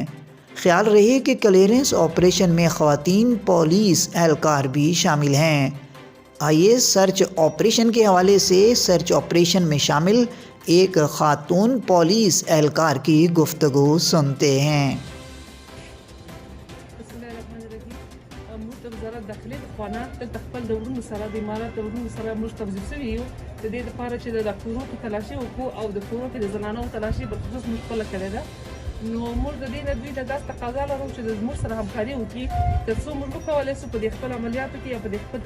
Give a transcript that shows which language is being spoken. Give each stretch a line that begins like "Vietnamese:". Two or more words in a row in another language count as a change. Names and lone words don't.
Urdu: خیال رہے کہ
English: clearance operation
Urdu: میں خواتین پولیس اہلکار بھی شامل ہیں۔ آئیے
English: search operation
Urdu: کے حوالے سے
English: search operation
Urdu: میں شامل ایک خاتون پولیس اہلکار کی گفتگو سنتے ہیں۔
Pashto: موږ د وزارت داخلي د خوا دلته خپل د وروڼو سره د امارات د وروڼو سره موږ توظیف شوي یو د دې دپاره چې د کورو کې تلاشي وکړو او د کورو کې د زنانو تلاشي بالخصوص موږ خپله کړې ده. نو موږ د دې نه دوی ته داسې تقاضا لرو چې زموږ سره همکاري وکړي تر څو موږ وکولی شو په دې خپل عملیاتو کې یا په دې خپل